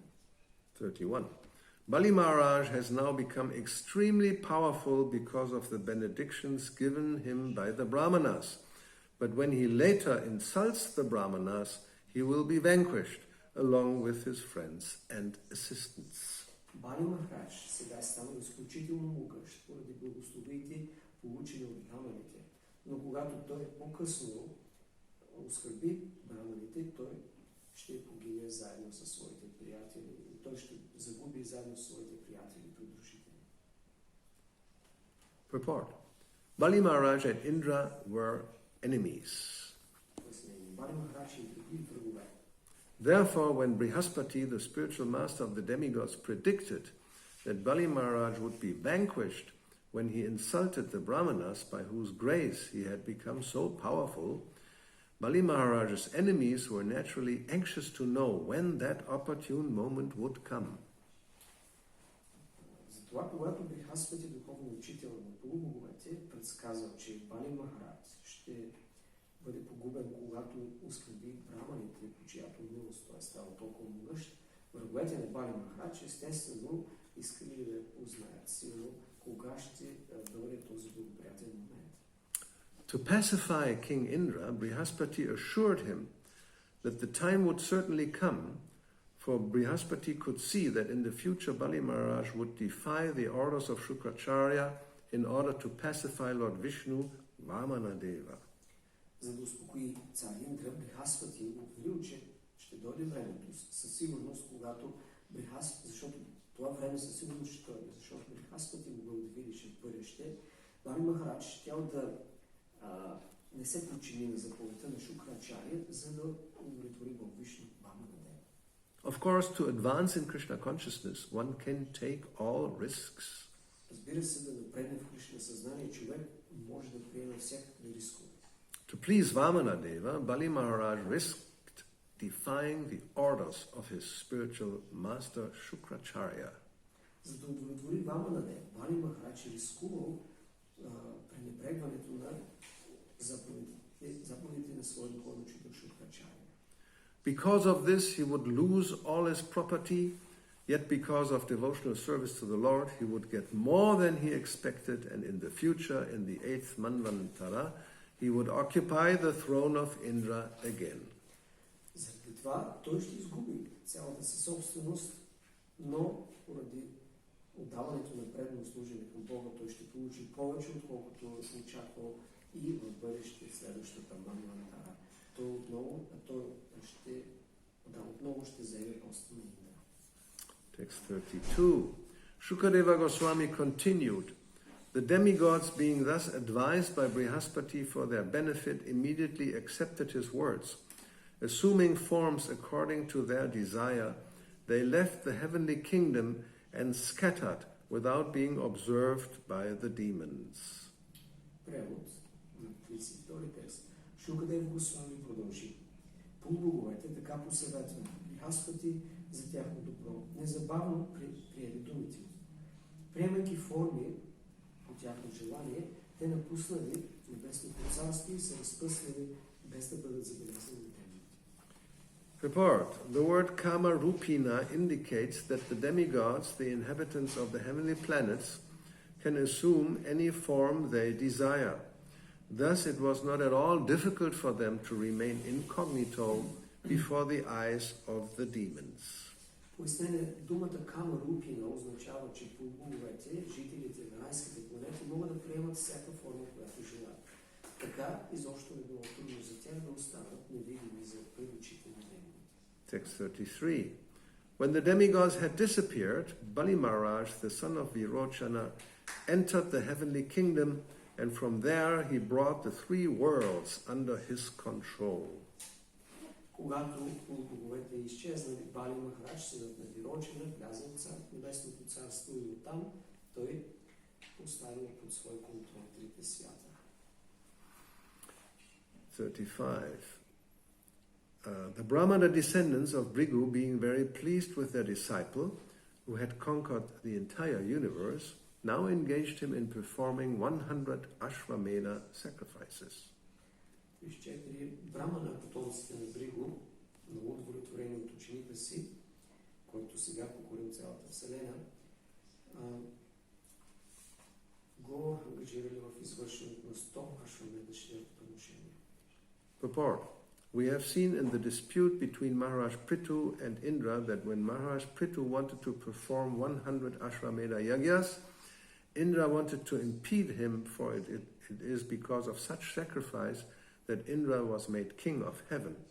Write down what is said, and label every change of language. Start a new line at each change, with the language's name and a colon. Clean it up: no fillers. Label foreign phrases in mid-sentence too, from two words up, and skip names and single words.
English: 31. Bali Maharaj has now become extremely powerful because of the benedictions given him by the Brahmanas. But when he later insults the Brahmanas, he will be vanquished along with his friends and assistants.
Bulgarian: Бали Махарадж сега е станал изключително могъщ поради благословите, получени от браманите. Но когато той по-късно оскърби браманите, той ще погине заедно със своите приятели. Той ще загуби заедно с своите приятели и придружители.
English: Purport. Bali Maharaj and Indra were enemies.
Bulgarian: Бали Махарадж и други врагове.
English: Therefore, when Brihaspati, the spiritual master of the demigods, predicted that Bali Maharaj would be vanquished when he insulted the Brahmanas by whose grace he had become so powerful, Bali Maharaj's enemies were naturally anxious to know when that opportune moment would come.
Bulgarian: Затова, когато Брихаспати, духовно учител на полубоговете, предсказал, че Бали Махарадж ще бъде погубен, когато оскърби браманите, по чиято милост той е станал толкова могъщ, враговете на Бали Махарадж естествено искали да узнаят силно кога ще дойде този благоприятен момент.
English: To pacify King Indra, Brihaspati assured him that the time would certainly come, for Brihaspati could see that in the future Bali Maharaj would defy the orders of Shukracharya in order to pacify Lord Vishnu, Vamanadeva.
Bulgarian: За да успокои цар Индра, Брихаспати обявил, че ще дойде времето със сигурност, когато защото това време със сигурност ще дойде, защото Брихаспати могъл да види, че в бъдеще Бали Махарадж щял да не се подчини на заповедта на Шукрачаря, за да удовлетвори Бог Вишну Ваманадева.
English: Of course, to advance in Krishna consciousness, one can take all risks.
Bulgarian: Разбира се, да напредне в Кришна съзнание, човек може да приеме всякакви рискове.
English: To please Vamanadeva, Bali Maharaj risked defying the orders of his spiritual master Shukracharya.
Bulgarian: За да удовлетвори Ваманадева, Бали Махарадж рискувал пренебрегването на заповедите на своя духовен учител Шукрачаря.
English: Because of this, he would lose all his property, yet because of devotional service to the Lord, he would get more than he expected, and in the future, in the 8th Manvantara, he would occupy the throne of Indra again.
Bulgarian: Заради това той ще изгуби цялата си собственост, но поради отдаването на предно служение към Бога, той ще получи повече, отколкото очаквал и в бъдеще следващата Манвантара. Той отново ще заеме поста на Индра.
English: Text 32. Shukadeva Goswami continued, the demigods being thus advised by Brihaspati for their benefit immediately accepted his words. Assuming forms according to their desire, they left the heavenly kingdom and scattered without being observed by the demons.
Bulgarian: Превод на 32 текст. Шукадев Госвами продължи. Полубоговете така посъветват Брихаспати за тяхно добро. Незабавно приели думите. Приемайки форми по тяхно желание, те напуснали небесното царство и се разпръснали без да бъдат забелязани от темните.
English: Report. The word Kama Rupina indicates that the demigods, the inhabitants of the heavenly planets, can assume any form they desire. Thus it was not at all difficult for them to remain incognito before the eyes of the demons.
Bulgarian: Пояснение, думата Кама Рупина означава, че полубоговете, жителите на райските планети, могат да приемат всяка форма, която желаят. Така изобщо не било трудно за тях да останат невидими за пред очите на демоните.
English: Text 33. When the demigods had disappeared, Bali Maharaj, the son of Virochana, entered the heavenly kingdom, and from there he brought the 3 worlds under his control.
Bulgarian: Когато полубоговете изчезнали, Бали Махарадж, синът на Вирочана, влязъл в небесното царство и оттам той поставил под свой контрол трите свята.
English: 35. The Brahmana descendants of Bhrigu, being very pleased with their disciple, who had conquered the entire universe, now engaged him in performing 100 Ashvamedha sacrifices. 34.
Bulgarian: Брамана, потомците на Бриго, много удовлетворени от ученика си, който сега покорил цялата вселена, го ангажирали в извършването на 100 ашвамедha жертвоприношения.
English: Purport. We have seen in the dispute between Maharaj Prithu and Indra that when Maharaj Prithu wanted to perform 100 Ashwamedha Yagyas, Indra wanted to impede him, for it is because of such sacrifice that Indra was made king of heaven.